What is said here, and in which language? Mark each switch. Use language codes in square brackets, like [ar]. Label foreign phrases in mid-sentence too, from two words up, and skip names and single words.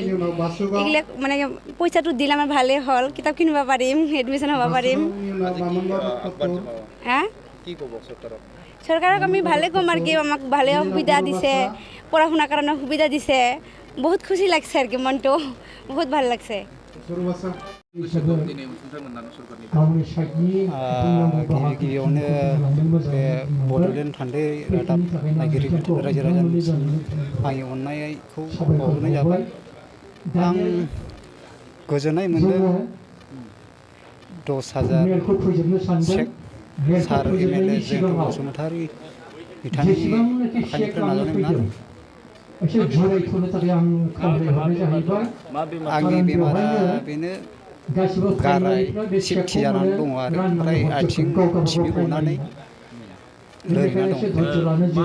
[as] এইবিলাক মানে পইচাটো দিলে আমাৰ ভালেই হ'ল, কিতাপ কিনিব পাৰিম, এডমিশ্যন হ'ব পাৰিম। হা, চৰকাৰক আমি ভালে ক'ম আৰু কি, আমাক ভালে সুবিধা দিছে, পঢ়া শুনাৰ কাৰণে সুবিধা দিছে। বহুত খুচি লাগছে আৰু কি, মনটো বহুত ভাল লাগছে। [brx] गिबियावनो बे बड'लेण्ड फान्डै रादाब नायगिरि रायजो राजानिसिम आंनि अननायखौ बावहरनाय जाबाय। आं गोजोननाय मोन्दों 10,000 चेक सार एमएलए जोंथ' बसुमतारी बिथांनि आखाइनिफ्राय नाजानायमोन आरो आंनि बेमारा बेनो गाराय सिफथि जानानै दङ आरो ओमफ्राय आथिं सिबि गनानै लोरिना दं।